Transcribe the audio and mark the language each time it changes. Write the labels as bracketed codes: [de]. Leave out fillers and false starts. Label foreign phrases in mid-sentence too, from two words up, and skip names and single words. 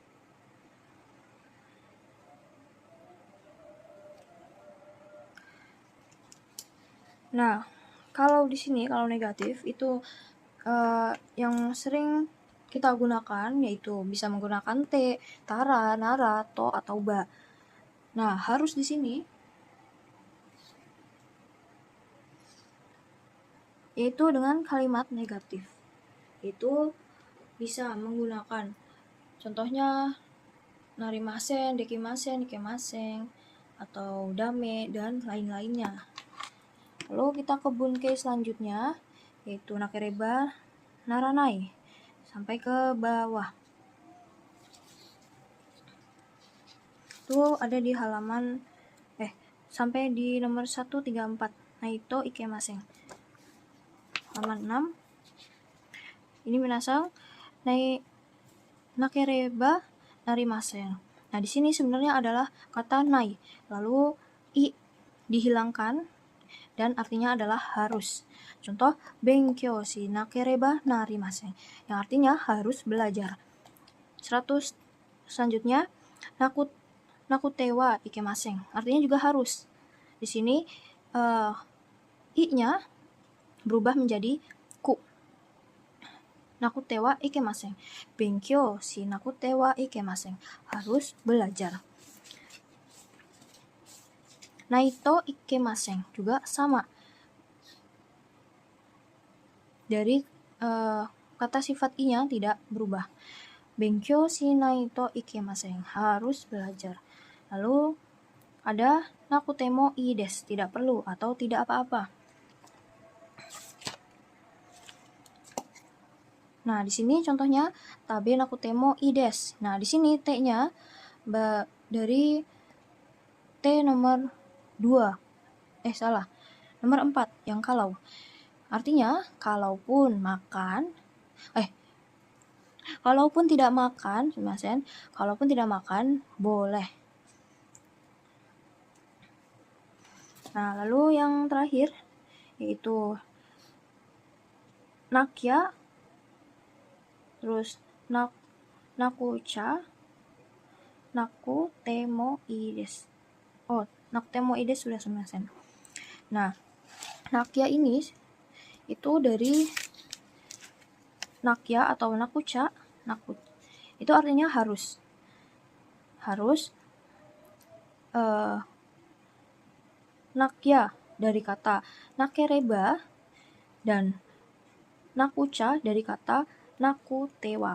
[id] Nah, kalau di sini kalau negatif itu yang sering kita gunakan yaitu bisa menggunakan [ja] て、たら、なら、と [id] atau ba. Nah, harus di sini yaitu dengan kalimat negatif. Itu bisa menggunakan contohnya [ja] なりません、できません、いけません, [id] atau dame dan lain-lainnya. Lalu kita ke bunke selanjutnya, yaitu [ja] なければならない, [id] sampai ke bawah. Itu ada di halaman sampai di nomor 134, [ja] ないといけません. [id] Halaman 6. Ini [ja] 皆さん なければなりません. [id] Nah, di sini sebenarnya adalah kata nai, lalu i dihilangkan dan artinya adalah harus. Contoh, [ja] 勉強しなければなりません, [id] yang artinya harus belajar. 100 selanjutnya, [ja] なくてはいけません, [id] artinya juga harus. Di sini i-nya berubah menjadi ku. [ja] なくてはいけません. 勉強しなくてはいけません, [id] harus belajar. [ja] ないといけません [id] juga sama. Dari kata sifat i-nya tidak berubah. [ja] 勉強しないといけません, [id] harus belajar. Lalu ada [ja] なくてもいいです, [id] tidak perlu atau tidak apa-apa. Nah, di sini contohnya [ja] 食べなくてもいいです. [id] Nah, di sini t-nya dari t nomor 2. Nomor 4 yang kalau. Artinya, kalaupun tidak makan, kalaupun tidak makan boleh. Nah, lalu yang terakhir yaitu nakya, terus nakucha, [ja] なくてもいいです. なくてもいいです sudah sumasen. [id] Nah, nakya ini itu dari nakya atau nakucha, itu artinya harus. Nakya dari kata nakereba dan nakucha dari kata nakutewa.